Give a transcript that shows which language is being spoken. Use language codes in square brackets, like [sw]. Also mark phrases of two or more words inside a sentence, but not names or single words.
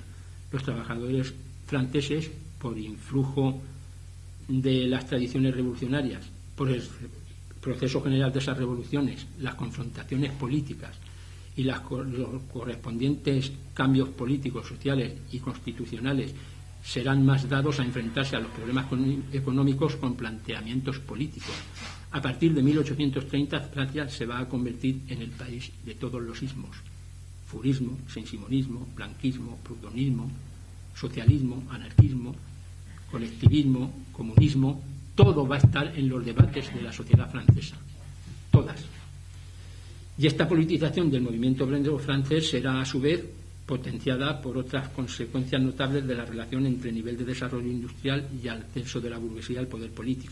[es] Los trabajadores franceses, por influjo de las tradiciones revolucionarias, por el proceso general de esas revoluciones, las confrontaciones políticas y los correspondientes cambios políticos, sociales y constitucionales, serán más dados a enfrentarse a los problemas económicos con planteamientos políticos. A partir de 1830, Francia se va a convertir en el país de todos los ismos: furismo, saint-simonismo, blanquismo, prudonismo, socialismo, anarquismo, colectivismo, comunismo. Todo va a estar en los debates de la sociedad francesa, todas. Y esta politización del movimiento obrero francés será a su vez potenciada por otras consecuencias notables de la relación entre el nivel de desarrollo industrial y el ascenso de la burguesía al poder político.